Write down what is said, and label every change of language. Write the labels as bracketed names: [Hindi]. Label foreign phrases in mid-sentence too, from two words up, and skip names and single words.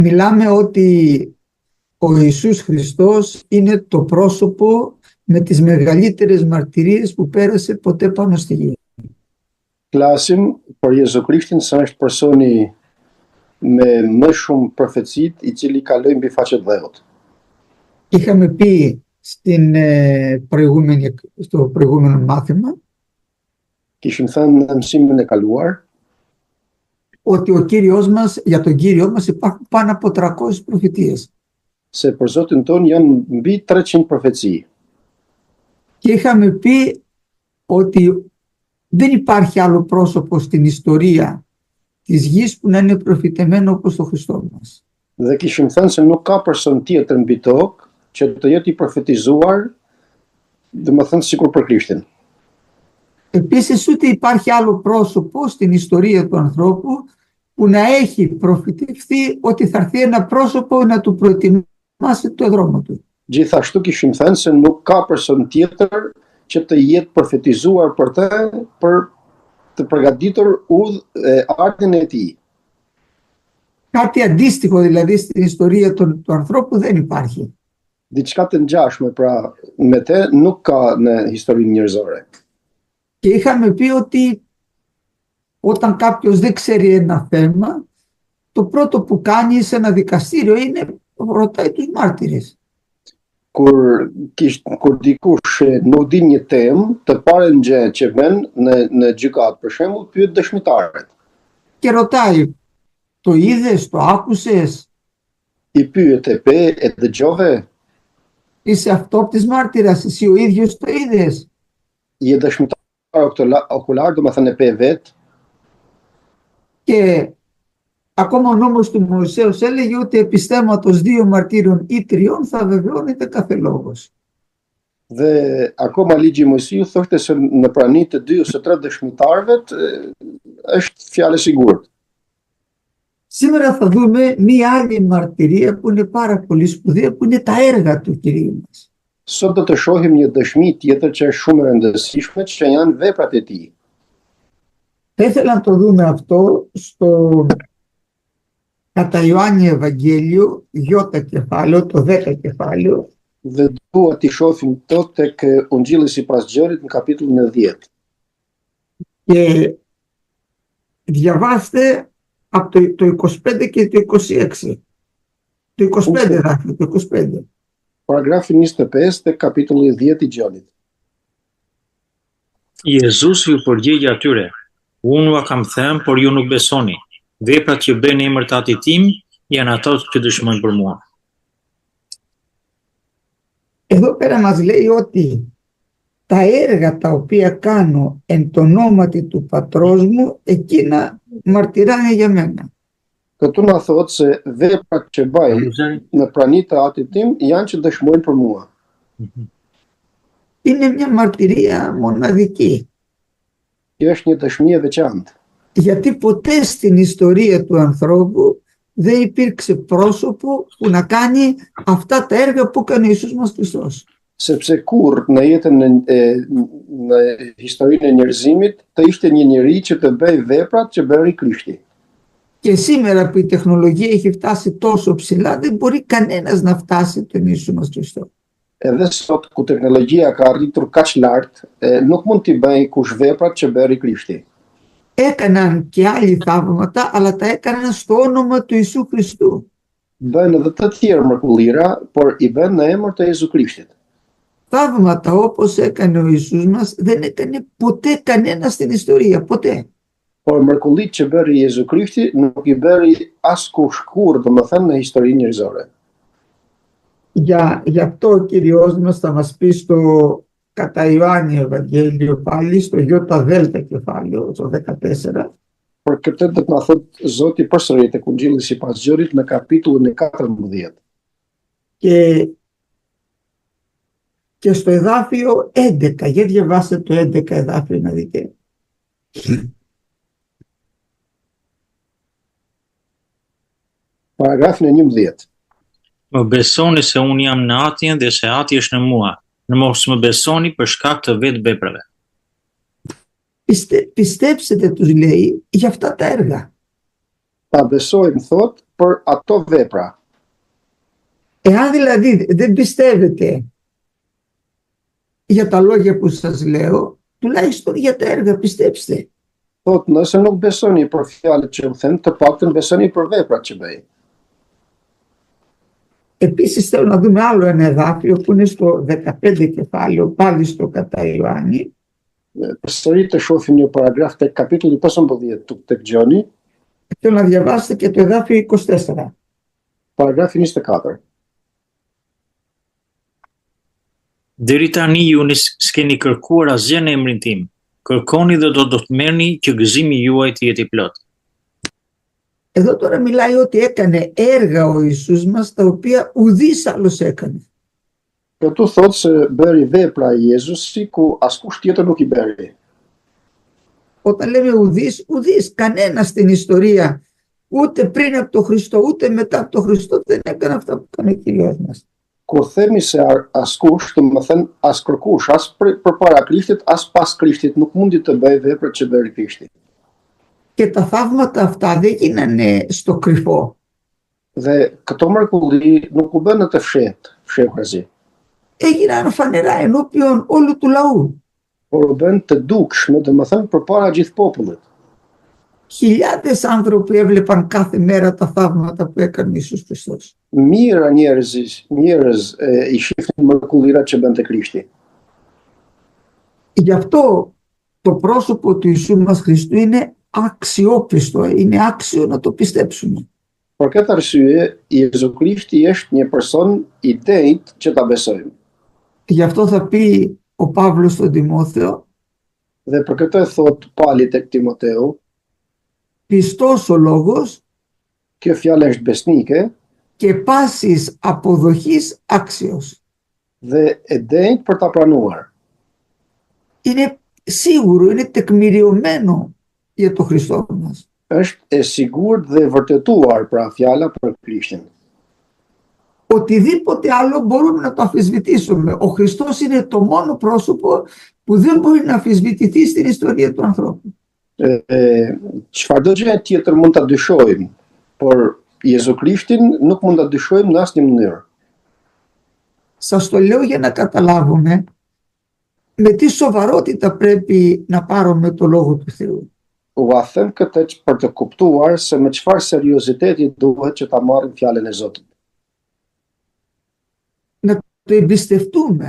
[Greek] Μιλάμε ότι ο Ιησούς Χριστός είναι το πρόσωπο με τις μεγαλύτερες μαρτυρίες που πέρασε ποτέ πάνω στη γη. [Albanian] Flasim për Jezu Krishtin se është personi me më shumë profecit i cili kaloi mbi faqet dheut. [Greek] Είχαμε πει στο προηγούμενο μάθημα [Albanian] Kishim thënë në mësimin e kaluar [Greek] ότι για τον Κύριό μας υπάρχουν πάνω από 300 προφητείες. [Albanian] Se për Zotin ton janë mbi 300 profeci. [Greek] Και είχαμε πει ότι δεν υπάρχει άλλο πρόσωπο στην ιστορία της γης που να είναι προφητεμένο όπως το Χριστό μας. [Albanian] Dhe kishim thënë se nuk ka person tjetër mbi tokë që të jetë i profetizuar, domethënë sikur për Krishtin. [Greek] Επίσης ούτε υπάρχει άλλο πρόσωπο στην ιστορία του ανθρώπου που να έχει προφητευθεί ότι θα έρθει ένα πρόσωπο να του προετοιμάσει το δρόμο του. [Albanian] Gjithashtu kishim thënë se nuk ka person tjetër që të jetë profetizuar për të, për të përgatitur ardhin e tij. [Greek] Κάτι αντίστοιχο δηλαδή στην ιστορία του ανθρώπου δεν υπάρχει. [Albanian] Diçka të ngjashme pra me të nuk ka në historinë njerëzore. [Greek] Και είχαμε πει ότι όταν κάποιος δεν ξέρει ένα θέμα, το πρώτο που κάνει σε ένα δικαστήριο είναι ρωτάει τους μάρτυρες. [Albanian] Kur dikush nuk di një temë, të parën gjë që vën në gjykatë për shembull, pyet dëshmitarët. [Greek] Και ρωτάει, το είδες, το άκουσες? [Albanian] I pyet e dëgjove? [Greek] Είσαι αυτόπτης μάρτυρας, εσύ ο ίδιος το είδες? [Albanian] Je dëshmitar okular, domethënë e vet. [Greek] Και ακόμα ο νόμος του Μωυσέως έλεγε ότι επιστέματος 2 μαρτύρων ή 3 θα βεβαιώνεται κάθε λόγος. [Albanian] Dhe akoma ligji i Mojsiut thoshte se në prani të 2 ose 3 dëshmitarëve është fjalë e sigurt. [Greek] Σήμερα θα δούμε μία άλλη μαρτυρία που είναι πάρα πολύ σπουδαία, που είναι τα έργα του Κυρίου μας. [Albanian] Sot do të shohim një dëshmi tjetër që është shumë e rëndësishme, që janë veprat e tij. [Greek] Θα ήθελα να το δούμε αυτό στο κατά Ιωάννη Ευαγγέλιο, Ι κεφάλαιο, το 10 κεφάλαιο. [Albanian] Dhe dua t'i shohim to tek Ungjilli sipas Gjorit në kapitullin e 10. [Greek] Και διαβάστε από το 25 και το 26. Το 25 δάχτυλο, το 25. [Albanian] Paragrafi 25 tek kapitulli 10 i Gjonit. Jezusi ju përgjigj atyre: Unë ua kam thënë, por ju nuk besoni. Veprat që bëjnë në emër të Atit tim janë ato që dëshmojnë për mua. [Greek] Εδώ πέρα μας λέει ότι τα έργα τα οποία κάνω εν το ονόματι του πατρός μου, εκείνα μαρτυράνε για μένα. [Albanian] Këtu na thotë se veprat që bëj në praninë të Atit tim janë që dëshmojnë për mua. [Greek] Είναι μια μαρτυρία μοναδική. [Albanian] Kjo është një dëshmi e veçantë. [Greek] Γιατί ποτέ στην ιστορία του ανθρώπου δεν υπήρξε πρόσωπο που να κάνει αυτά τα έργα που έκανε ο Ιησούς μας Χριστός. [Albanian] Sepse kur në jetën në historinë e njerëzimit të ishte një njeri që të bëj veprat që bëri Krishti. [Greek] Και σήμερα που η τεχνολογία έχει φτάσει τόσο ψηλά, δεν μπορεί κανένας να φτάσει τον Ιησού μας Χριστό. [Albanian] Edhe sot ku teknologjia ka arritur kaq lart, nuk mund t'i bëj kush veprat që bëri Krishti. [Greek] Έκαναν και άλλοι θαύματα, αλλά τα έκαναν στο όνομα του Ιησού Χριστού. [Albanian] Bën edhe të tjerë mrekullira, por i bën në emër të Jezu Krishtit. [Greek] Θαύματα όπως έκανε ο Ιησούς μας δεν έκανε ποτέ κανένα στην ιστορία, ποτέ. [Albanian] Por mrekullitë që bëri Jezu Krishti nuk i bëri askush kurrë, domethënë në historinë njerëzore. [Greek] Γι' αυτό ο Κύριος μας θα μας πει στο κατά Ιωάννη Ευαγγέλιο πάλι, στο Ι κεφάλαιο, στο 14. [Albanian] Por këtë do të na thotë Zoti përsëri tek Ungjilli sipas Gjorit në kapitullin e 14. [Greek] Και στο εδάφιο 11, για διαβάστε το 11 εδάφιο να δείτε. [Albanian] Paragrafin e 11. Më besoni se unë jam në Atin dhe se Ati është në mua. Në mos më besoni për shkak të vetë veprave. [Greek] Πιστέψετε, τους λέει, για αυτά τα έργα. [Albanian] Ta besojmë thot për ato vepra. [Greek] Εάν δηλαδή δεν πιστεύετε για τα λόγια που σας λέω, τουλάχιστον για τα έργα πιστέψτε. [Albanian] Thot, nëse nuk besoni për fjalët që u them, të paktën besoni për veprat që bëj. [Greek] Επίσης θέλω να δούμε άλλο ένα εδάφιο που είναι στο 15 κεφάλαιο, πάλι στο κατά Ιωάννη. [Albanian] Përsëri të shohim një paragraf tek kapitulli 15 tek Gjoni, [Greek] Θέλω να διαβάσετε και το εδάφιο 24. [Albanian] paragrafi 24. Deri tani ju s'keni kërkuar asgjë në emrin tim. Kërkoni dhe do të merrni që gëzimi juaj të jetë i plot. [Greek] Εδώ τώρα μιλάει ότι έκανε έργα ο Ιησούς μας τα οποία ουδής άλλος έκανε. [Albanian] Këtu thot se bëri vepra Jezusi ku askush tjetër nuk i bëri. [Greek] Όταν λέμε ουδής, κανένας στην ιστορία, ούτε πριν από τον Χριστό, ούτε μετά από τον Χριστό δεν έκανε αυτά που έκανε ο Κύριος μας. [Albanian] Kur themi se askush, do të thënë as kërkush, as përpara Krishtit, as pas Krishtit nuk mundi të bëjë veprat që bëri Krishti. [Greek] Και τα θαύματα αυτά δεν γίνανε στο κρυφό. [Albanian] Dhe këto mrekulli nuk u bën në të fshehurazi, [Greek] Έγιναν φανερά ενώπιον όλου του λαού. [Albanian] por u bën të dukshme, do të thënë përpara gjithë popullit. [Greek] Χιλιάδες άνθρωποι έβλεπαν κάθε μέρα τα θαύματα που έκανε ο Ιησούς Χριστός. [Albanian] Mira njerëz i shifnin mrekullirat që bënte Krishti. [Greek] Γι' αυτό το πρόσωπο του Ιησού μας Χριστού είναι αξιόπιστο, είναι άξιο να το πιστέψουμε. [Albanian] Për këtë arsye, Jezu Krishti është një person i drejtë që ta besojmë. [Greek] Γι' αυτό θα πει ο Παύλος στον Τιμόθεο, [Albanian] Dhe për këtë thot Pali tek Timoteu, [Greek] πιστός ο λόγος [Albanian] kjo fjalë është besnike [Greek] και πάσης αποδοχής άξιος. [Albanian] dhe e drejtë për ta pranuar. [Greek] Είναι σίγουρο, είναι τεκμηριωμένο για το Χριστό μας. [Albanian] Është e sigurt dhe e vërtetuar pra fjala për Krishtin. [Greek] Οτιδήποτε άλλο μπορούμε να το αμφισβητήσουμε. Ο Χριστός είναι το μόνο πρόσωπο που δεν μπορεί να αμφισβητηθεί στην ιστορία του ανθρώπου. [Albanian] Çfarëdo gjë tjetër mund ta dyshojmë, por Jezu Krishtin nuk mund ta dyshojmë në asnjë mënyrë. Σας το λέω για να καταλάβουμε με τι σοβαρότητα πρέπει να πάρουμε το Λόγο του Θεού. Ua them këtë për të kuptuar se me çfarë serioziteti duhet që ta marrim fjalën e Zotit. [Greek] Να το εμπιστευτούμε.